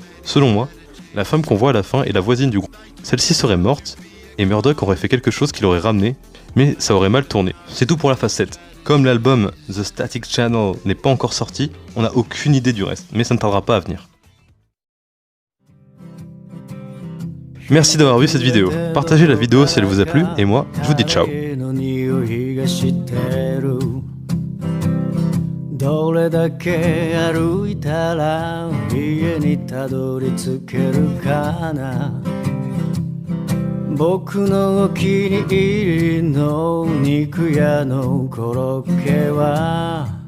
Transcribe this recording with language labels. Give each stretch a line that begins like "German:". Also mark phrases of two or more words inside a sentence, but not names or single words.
French: Selon moi, la femme qu'on voit à la fin est la voisine du groupe. Celle-ci serait morte, et Murdoch aurait fait quelque chose qui l'aurait ramené, mais ça aurait mal tourné. C'est tout pour la phase 7. Comme l'album The Static Channel n'est pas encore sorti, on n'a aucune idée du reste, mais ça ne tardera pas à venir. Merci d'avoir vu cette vidéo. Partagez la vidéo si elle vous a plu, et moi, je vous dis ciao.
Japanese: どれだけ歩いたら家にたどり着けるかな僕のお気に入りの肉屋のコロッケは